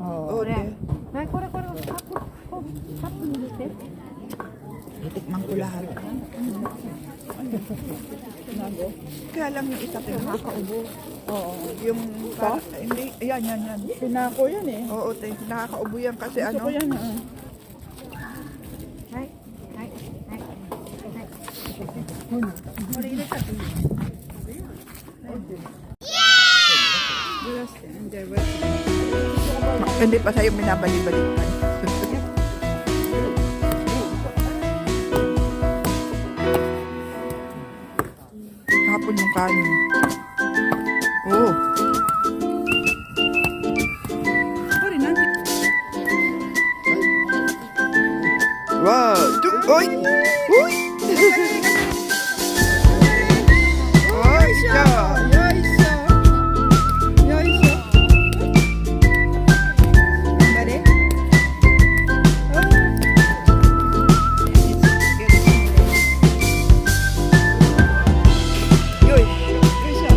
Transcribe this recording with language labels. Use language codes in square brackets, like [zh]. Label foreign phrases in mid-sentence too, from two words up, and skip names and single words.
[tl] Oo, te. Titikman ko lahat. Kaya lang yung isa ko nakakaubo. Oo. Yung, hindi, yan. Pinako yan eh. Oo, te. Nakakaubo yan kasi Gusto ano. ko yan ah. [en] Yes, and there was [tl] Hindi pa sa'yo minabalik-balikan. Hapon yung kanin. Oo. sorry na. Wow! Oy! Uy! Oy, siya! [ja] よいしょ！よいしょ！頑張れ? Oh! Yoy!